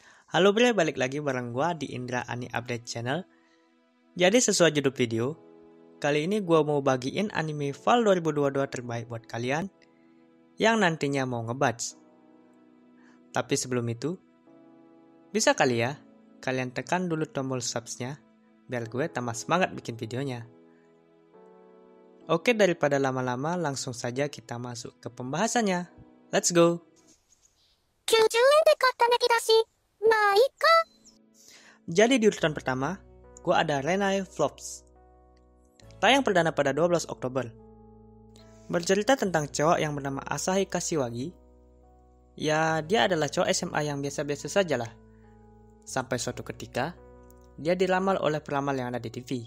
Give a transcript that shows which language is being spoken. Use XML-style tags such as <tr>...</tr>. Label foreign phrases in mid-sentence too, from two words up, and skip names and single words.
<id>Halo bre, balik lagi bareng gua di Indra Ani Update Channel. Jadi sesuai judul video, kali ini gua mau bagiin anime Fall 2022 terbaik buat kalian yang nantinya mau ngebatch. Tapi sebelum itu, bisa kali ya kalian tekan dulu tombol subsnya biar gue tambah semangat bikin videonya. Oke, daripada lama-lama langsung saja kita masuk ke pembahasannya.</id> <en>Let's go!</en> <ja>90 円で買ったネキだし、まあいいか。</ja> <id>Jadi di urutan pertama, gue ada Renai Flops. Tayang perdana pada 12 Oktober. Bercerita tentang cowok yang bernama Asahi Kashiwagi. Ya, dia adalah cowok SMA yang biasa-biasa saja lah. Sampai suatu ketika, dia diramal oleh peramal yang ada di TV.</id>